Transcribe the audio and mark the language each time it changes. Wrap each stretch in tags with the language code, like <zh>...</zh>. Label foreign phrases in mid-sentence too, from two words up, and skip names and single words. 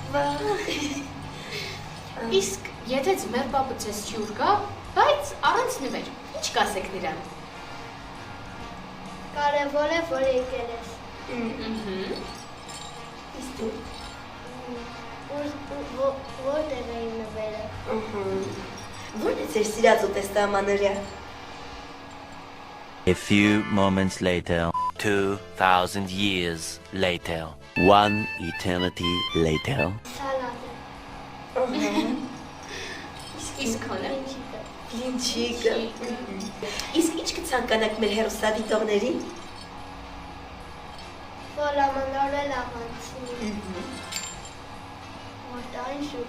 <hy>Իսկ եթե ձմեռ պապը ձեզ հյուր գա, բայց առանց նվեր, ինչ կասեք նրան։ Կարևոր է, որ եկել ես։ Իսկ դու։ Որտեղ է իմ նվերը։ Ո՞րն է ձեր սիրած ուտեստը ամանորյա։</hy> <en>A few moments later, 2,000 years later, one eternity later.</en> <hy>Սալատ է։ Իսկ քոնը։ Բլինչիկը։ Իսկ ինչ կցանկանաք մեր հեռուստադիտողներին։ Որ ամանորը լավանցի։ Որ տարին շուտ։</hy>